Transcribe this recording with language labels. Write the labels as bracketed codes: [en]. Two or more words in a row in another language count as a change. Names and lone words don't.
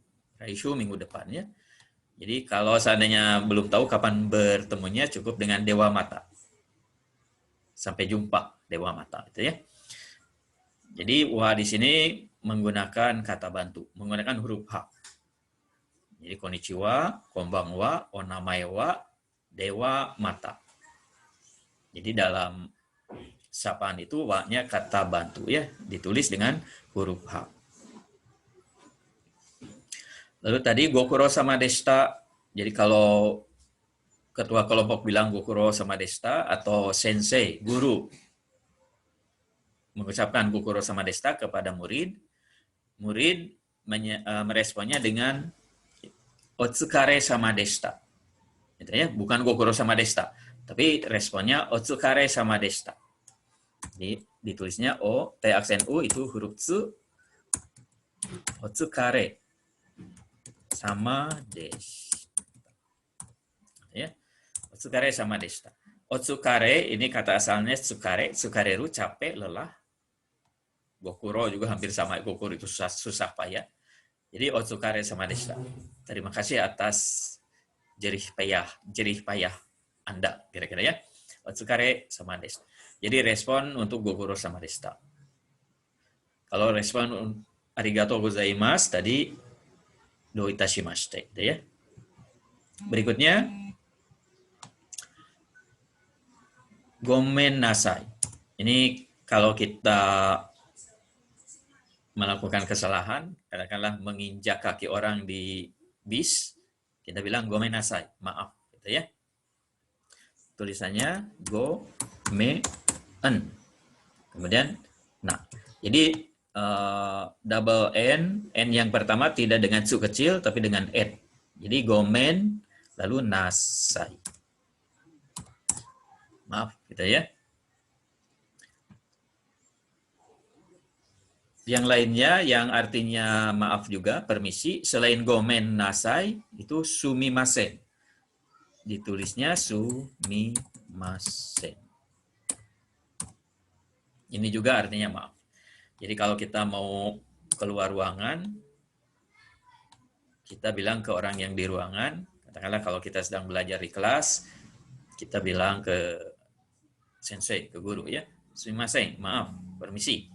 [id] Raishu minggu depannya. Jadi kalau seandainya belum tahu kapan bertemunya, cukup dengan [ja] ではまた. [id] Sampai jumpa [ja] ではまた [id] itu ya. Jadi wa di sini menggunakan kata bantu, menggunakan huruf H. Jadi [ja] こんにちは、こんばんは、お名前は ではまた. [id] Jadi dalam sapaan itu wa-nya kata bantu ya, ditulis dengan huruf H. Lalu tadi [ja] ご苦労様でした. [id] Jadi kalau ketua kelompok bilang [ja] ご苦労様でした [id] atau sensei, guru mengucapkan [ja] ご苦労様でした [id] kepada murid, murid meresponnya dengan [ja] お疲れ様でした. [id] Gitu ya, bukan [ja] ご苦労様でした, [id] tapi responnya [ja] お疲れ様でした. [id] Jadi ditulisnya o, t aksen u itu huruf tsu, [ja] お疲れ様でした. Ya, お疲れ様でした. [id] Otsukare ini kata asalnya tsukare, tsukareru capek, lelah. Gokuro juga hampir sama, gokuro itu susah payah. Jadi [ja] お疲れ様でした. [id] Terima kasih atas jerih payah Anda, kira-kira ya. [ja] お疲れ様でした. [id] Jadi respon untuk [ja] ご苦労様でした. [id] Kalau respon [ja] ありがとうございます [id] tadi [ja] どういたしまして, [id] gitu ya. Berikutnya [ja] ごめんなさい. [id] Ini kalau kita melakukan kesalahan, katakanlah menginjak kaki orang di bis, kita bilang [ja] ごめんなさい, [id] maaf, gitu ya. Tulisannya gomen, kemudian nah. Jadi double n yang pertama tidak dengan su kecil tapi dengan n. Jadi gomen lalu nasai. Maaf, gitu ya. Yang lainnya yang artinya maaf juga, permisi, selain [ja] ごめんなさい, [id] itu sumimasen. Ditulisnya sumimasen. Ini juga artinya maaf. Jadi kalau kita mau keluar ruangan, kita bilang ke orang yang di ruangan, katakanlah kalau kita sedang belajar di kelas, kita bilang ke sensei, ke guru ya, sumimasen, maaf, permisi.